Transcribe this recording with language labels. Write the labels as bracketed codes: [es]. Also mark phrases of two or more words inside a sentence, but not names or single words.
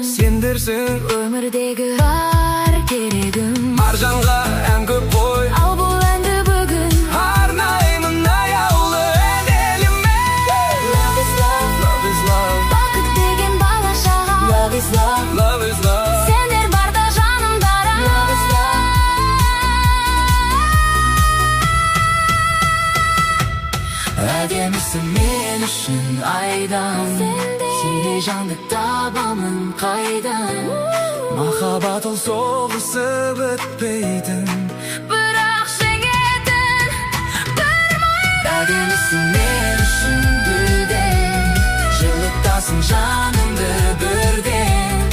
[kk] Сендерсің өмірдегі бар керегім. маржанға ән көп қой, Ал бұл әнді бүгін арнаймын аяулы ән еліме. [en] Love is love, Love is love, [kk] бақыт деген бала шаға. [en] Love is love, love is love. [kk] сендер барда жанымдара. [en] Love is love. [kk] Әдемісің мен үшін айдан, сендей жанды табамын қайдан. Махаббат ол соғысып бітпейтін, Бірақ жеңетін бір майдан. әдемісің мен үшін гүлден, жылытасың жанымды бірден.